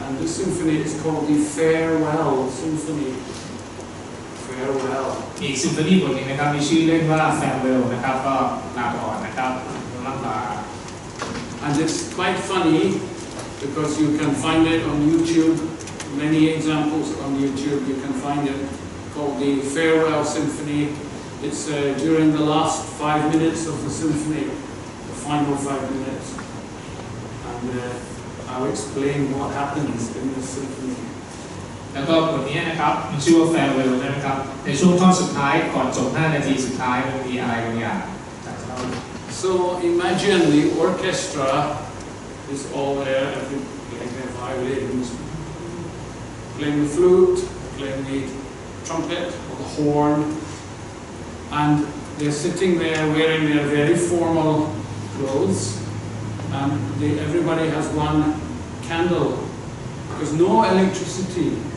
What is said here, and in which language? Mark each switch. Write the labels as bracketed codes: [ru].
[en] And this symphony is called the Farewell Symphony. Farewell. [th] อีกซิมโฟนีบทนึงนะครับมีชื่อเล่นว่า Farewell นะครับก็ลาก่อนนะครับลาลา [en] And it's quite funny because you can find it on YouTube. Many examples on YouTube, you can find it, called the Farewell Symphony. It's during the last 5 minutes of the symphony, the final 5 minutes. And I'll explain what happens in this symphony. [th] แล้วก็บทนี้นะครับมันชื่อว่า Farewell นะครับในช่วงท่อนสุดท้ายก่อนจบ5 นาทีสุดท้ายมันมีอะไรบางอย่าง [en] So imagine the orchestra is all there, playing their violins, playing the flute, playing the trumpet or the horn, and they're sitting there wearing their very formal clothes, and everybody has one candle because no electricity.